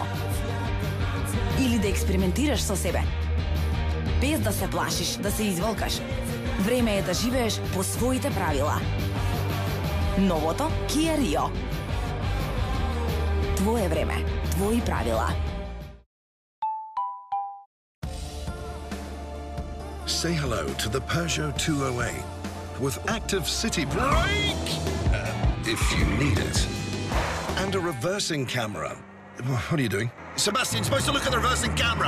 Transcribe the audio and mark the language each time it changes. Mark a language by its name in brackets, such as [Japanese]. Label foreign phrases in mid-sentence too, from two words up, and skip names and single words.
[Macedonian] Или да експериментираш со себе. Без да се плашиш, да се изволкаш. Време е да живееш по своите правила. Новото Kia Rio. Твое време, твои правила. [English] Say hello to the Peugeot 208 with active city brake, if you need it, and a reversing camera. What are you doing? Sebastian's supposed to look at the reversing camera.